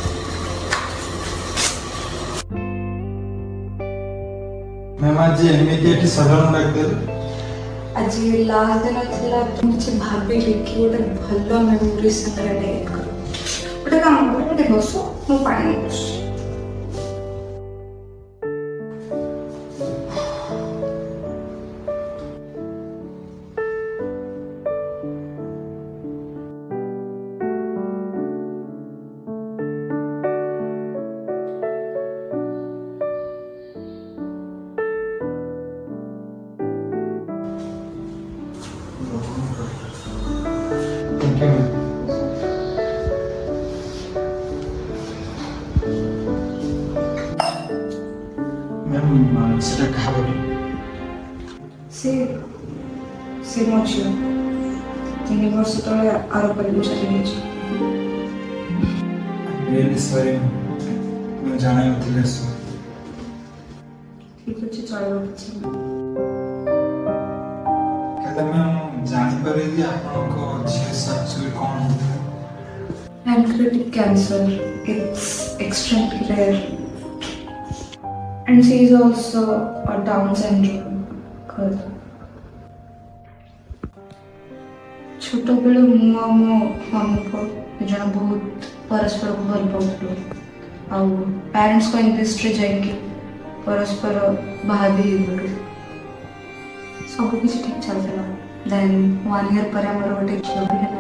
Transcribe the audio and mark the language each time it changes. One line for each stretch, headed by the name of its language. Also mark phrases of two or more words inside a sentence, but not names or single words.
Odia: ମ୍ୟାମ୍ ଆଜି ଏମିତି ଏଠି ସାଧାରଣ ଡାକିଦେଲେ। ଆଜି ଲାଷ୍ଟ ଦିନ ଥିଲା, ମୁଁ କିଛି ଭାବିଲି କି ଗୋଟେ ଭଲ ମେମୋରି ସାଙ୍ଗରେ ଡେଟ୍ କର। ଗୋଟେ କାମ କର, ଗୋଟେ ବସ, ମୁଁ ପାଣି ନେଉଛି।
English: Thank you, ma'am.
Odia: ମ୍ୟାମ୍ ସେଟା କାହାର? ସେ ମୋ ଝିଅ 3 ବର୍ଷ ତଳେ ଆରୋପରେ ଚାଲି ଯାଇଛି।
English: really sorry,
Odia: ମୁଁ ଜାଣିନଥିଲି। ଠିକ୍ ଅଛି, ଚଳିବ କିଛି ନାହିଁ। ହେଲେ ମ୍ୟାମ୍ ଜାଣିପାରିବି ଆପଣଙ୍କ ଝିଅ ଆକ୍ଚୁଆଲି କ'ଣ ହେଇଥିଲା?
English: Pancreatic cancer. It's extremely rare. And she is also a Down syndrome girl.
Odia: ଛୋଟବେଳୁ ମୁଁ ଆଉ ମୋ ମାମୁଁ ପୁଅ ଦୁଇ ଜଣ ବହୁତ ପରସ୍ପରକୁ ଭଲ ପାଉଥିଲୁ। ଆଉ ପ୍ୟାରେଣ୍ଟସ୍ଙ୍କ ଇଣ୍ଡଷ୍ଟ୍ରି ଯାଇକି ପରସ୍ପର ବାହା ବି ହେଇଗଲୁ। ସବୁ କିଛି ଠିକ୍ ଚାଲିଥିଲା।
English: then 1 year
Odia: ପରେ ଆମର ଗୋଟେ ଝିଅ ବି ହେଲା।